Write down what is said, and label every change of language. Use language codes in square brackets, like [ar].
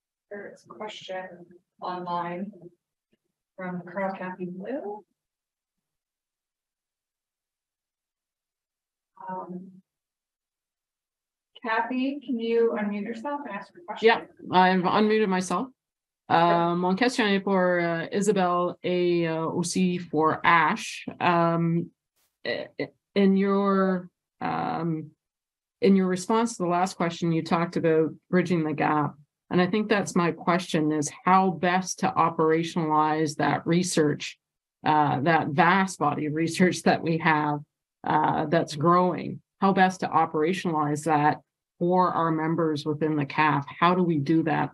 [en] There's a question online from Carl Kathy Blue. Kathy, can you unmute yourself and ask your question? Yeah, I've unmuted myself. [fr] Mon question est pour Isabelle et aussi [en] for [fr] Ash. [en] In your response to the last question, you talked about bridging the gap. And I think that's my question is how best to operationalize that research, that vast body of research that we have that's growing, how best to operationalize that for our members within the CAF. How do we do that?